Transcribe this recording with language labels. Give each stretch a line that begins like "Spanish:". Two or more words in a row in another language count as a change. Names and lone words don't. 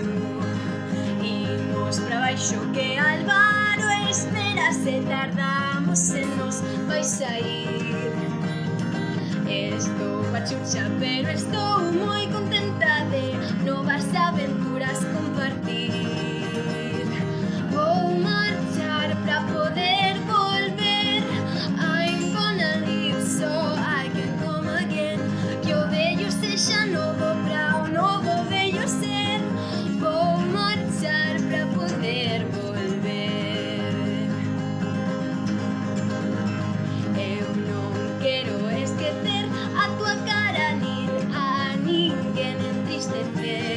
Galician: Imos pra baixo que Álvaro espera, se tardamos se nos vai sair. Estou pachucha, pero estou moi contenta de novas aventuras compartir. Vou marchar pra poder volver.
English: I'm gonna live so I can come again.
Galician: Que o vello sexa novo pra o novo vello ser. Vou marchar pra poder volver. Eu non quero esquecer a tua cara nin a ninguén entristecer.